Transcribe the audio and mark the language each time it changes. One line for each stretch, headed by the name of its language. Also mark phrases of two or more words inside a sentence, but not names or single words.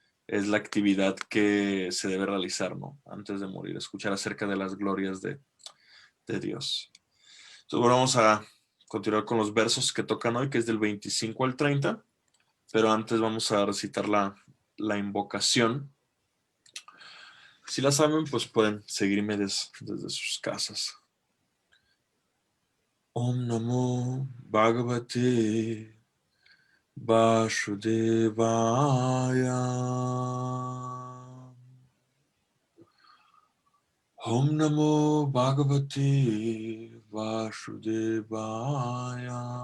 Spanish: es la actividad que se debe realizar, ¿no? Antes de morir, escuchar acerca de las glorias de Dios. Entonces, bueno, vamos a continuar con los versos que tocan hoy, que es del 25 al 30, pero antes vamos a recitar la invocación. Si la saben, pues pueden seguirme desde sus casas.
Sanskrit: Om Namo Bhagavate Vasudevaya. Om Namo Bhagavate Vasudevaya.